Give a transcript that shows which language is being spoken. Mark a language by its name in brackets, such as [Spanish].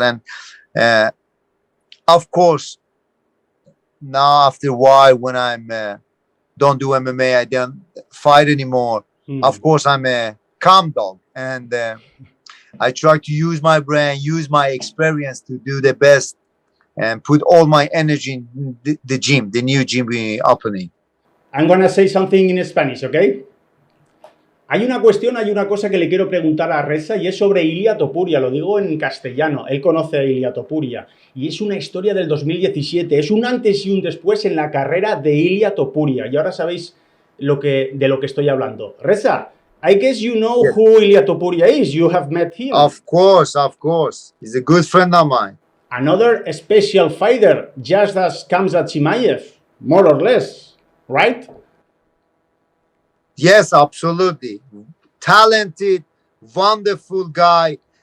[English] And of course, now after a while, when I'm don't do MMA, I don't fight anymore. Of course, I'm a calm dog, and I try to use my brain, use my experience to do the best, and put all my energy in the gym, the new gym we opening. I'm gonna say something in Spanish, okay? [Spanish] Hay una cosa que le quiero preguntar a Reza y es sobre Ilia Topuria, lo digo en castellano, él conoce a Ilia Topuria y es una historia del 2017, es un antes y un después en la carrera de Ilia Topuria y ahora sabéis de lo que estoy hablando. [English] Reza, I guess you know who Ilia Topuria is, you have met him. Of course, he's a good friend of mine. Another special fighter, just as Khamzat Chimaev, more or less, right? Yes, absolutely. Talented, wonderful guy.